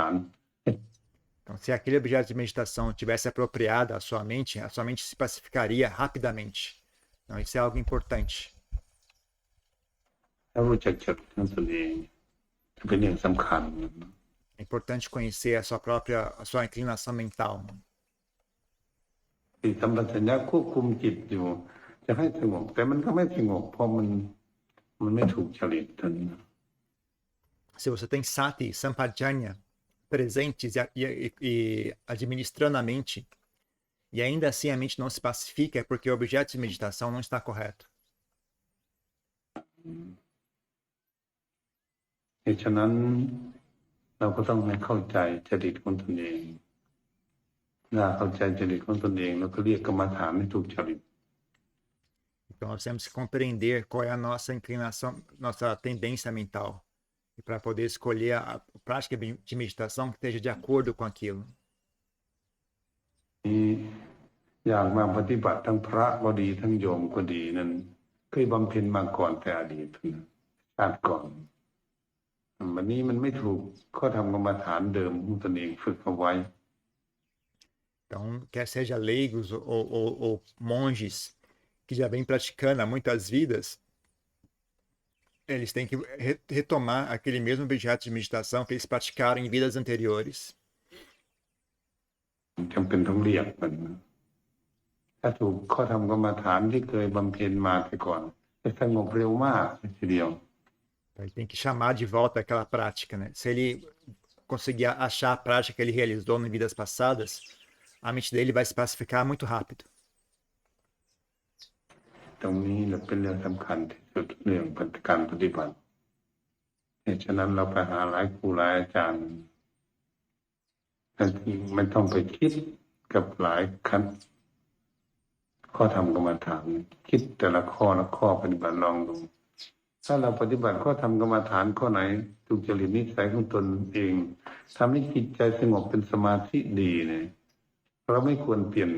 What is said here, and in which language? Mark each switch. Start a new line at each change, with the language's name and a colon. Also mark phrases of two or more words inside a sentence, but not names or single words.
Portuguese: Então, se aquele objeto de meditação tivesse apropriado à sua mente se pacificaria rapidamente. Então, isso é algo importante.
Thai: ถ้ารู้จักจริตของตนเองจะเป็นเรื่องสำคัญ
Portuguese: É importante conhecer a sua inclinação mental.
Thai: ที่สัมปชัญญะควบคุมจิตอยู่จะให้สงบแต่มันก็ไม่สงบเพราะมันไม่ถูกจริตท่าน
Portuguese: Se você tem sati, sampajanya presentes e administrando a mente, e ainda assim a mente não se pacifica, é porque o objeto de meditação não está correto.
Thai: เหตุฉะนั้นเราก็ต้องให้เข้าใจจริตของตนเองถ้าเข้าใจจริตของตนเองเราก็เรียกกรรมฐานให้ถูกจริต
Portuguese: Então nós temos que compreender qual é a nossa inclinação, nossa tendência mental, e para poder escolher a prática de meditação que esteja de acordo com aquilo.
Thai: นี้อย่างมาปฏิบัติทั้งพระก็ดีทั้งโยมก็ดีนั้นเคยบำเพ็ญมาก่อนแต่อดีตนะชาติก่อนวันนี้มันไม่ถูกข้อธรรมกรรมฐานเดิมของตนเองฝึกเอาไว้
Portuguese: Então, quer seja leigos ou monges que já vêm praticando há muitas vidas, eles têm que retomar aquele mesmo objeto de meditação que eles praticaram em vidas anteriores.
Thai: จำเป็นต้องเรียกมันถ้าถูกข้อธรรมกรรมฐานที่เคยบำเพ็ญมาแต่ก่อนจะสงบเร็วมากทีเดียว
Portuguese: Ele tem que chamar de volta aquela prática, né? Se ele conseguir achar a prática que ele realizou em vidas passadas, a mente dele vai se pacificar muito rápido.
Thai: ตรงนี้เป็นเรื่องสำคัญที่สุดเรื่องการปฏิบัติเหตุฉะนั้นเราไปหาหลายครูหลายอาจารย์ไม่ต้องไปคิดกับหลายขั้นข้อธรรมกรรมฐานคิดแต่ละข้อละข้อปฏิบัติลองดูถ้าเราปฏิบัติข้อธรรมกรรมฐานข้อไหนถูกจริตนิสัยของตนเองทำให้จิตใจสงบเป็นสมาธิดีเนี่ยเราไม่ควรเปลี่ยน